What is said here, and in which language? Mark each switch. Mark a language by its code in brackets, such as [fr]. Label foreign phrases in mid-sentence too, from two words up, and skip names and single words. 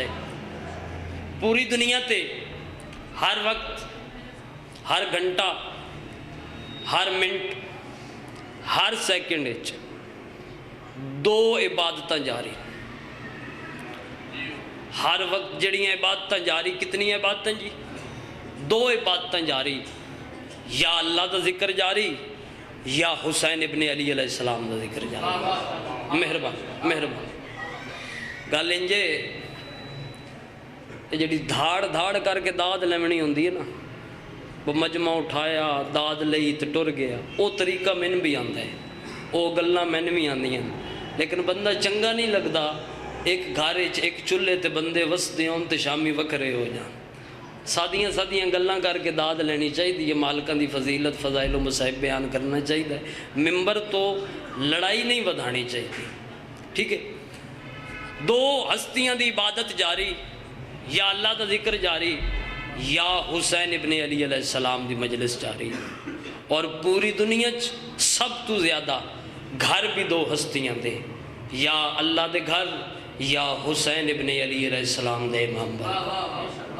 [pa] پوری دنیا تے ہر وقت، ہر گھنٹہ، ہر منٹ، ہر سیکنڈ دو عبادتاں جاری، ہر وقت جڑیاں عبادتاں جاری، کتنی عبادتاں جی؟ دو عبادتاں جاری، یا اللہ دا ذکر جاری یا حسین ابن علی [ar] علیہ السلام [pa] دا ذکر جاری۔ مہربان مہربان گل انجے جڑی دھاڑ دھاڑ کر کے داد لیونی ہوندی ہے نا، وہ مجمع اٹھایا داد لئی تے ٹر گیا، وہ طریقہ مین بھی آندا ہے، وہ گلاں مین بھی آندیاں، لیکن بندہ چنگا نہیں لگدا ایک گھر وچ ایک چولہے تے بندے وسدے ہون تے شامی وکھرے ہو جان۔ سادیاں سادیاں گلاں کر کے داد لینی چاہیے، مالکاں دی فضیلت فضائل و مصائب بیان کرنا چاہیے، ممبر تو لڑائی نہیں ودھانی چاہیے، ٹھیک ہے؟ دو ہستیاں دی عبادت جاری، یا اللہ دا ذکر جاری یا حسین ابن علی [ar] علیہ السلام [pa] دی مجلس جاری، اور پوری دنیا سب تو زیادہ گھر بھی دو ہستیاں دے، یا اللہ دے گھر یا حسین ابن علی [ar] علیہ السلام [pa] دے امام بابا۔